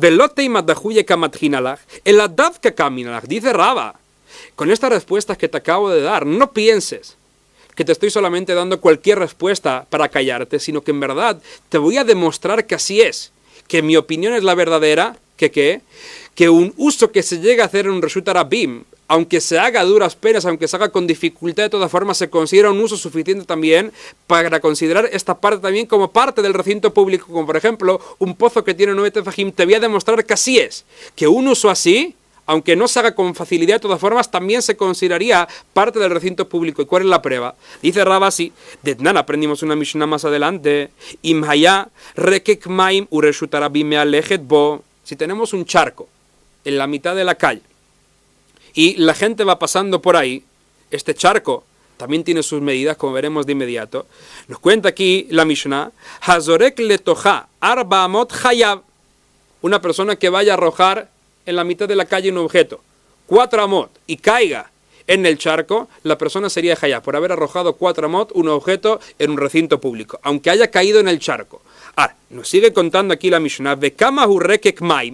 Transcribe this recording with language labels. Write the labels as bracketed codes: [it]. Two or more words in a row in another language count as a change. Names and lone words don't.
[es] Dice Raba, con estas respuestas que te acabo de dar, no pienses que te estoy solamente dando cualquier respuesta para callarte, sino que en verdad te voy a demostrar que así es, que mi opinión es la verdadera, que un uso que se llega a hacer en un [he] רשות הרבים, [es] aunque se haga a duras penas, aunque se haga con dificultad, de todas formas se considera un uso suficiente también para considerar esta parte también como parte del recinto público, como por ejemplo un pozo que tiene 9 tefajim. Te voy a demostrar que así es, que un uso así, aunque no se haga con facilidad, de todas formas también se consideraría parte del recinto público. ¿Y cuál es la prueba? Dice Raba así, de Tnan aprendimos una Mishnah más adelante, [he] אם היה רקק מים ורשות הרבים מהלכת בו. [es] Si tenemos un charco en la mitad de la calle y la gente va pasando por ahí, este charco también tiene sus medidas, como veremos de inmediato. Nos cuenta aquí la Mishnah, [he] הזורק לתוכה ארבע אמות חייב. [es] Una persona que vaya a arrojar en la mitad de la calle un objeto, 4 amot, y caiga en el charco, la persona sería hayab por haber arrojado 4 amot, un objeto en un recinto público, aunque haya caído en el charco. Ahora, nos sigue contando aquí la Mishnah, [he] בכמה הוא רקק מים.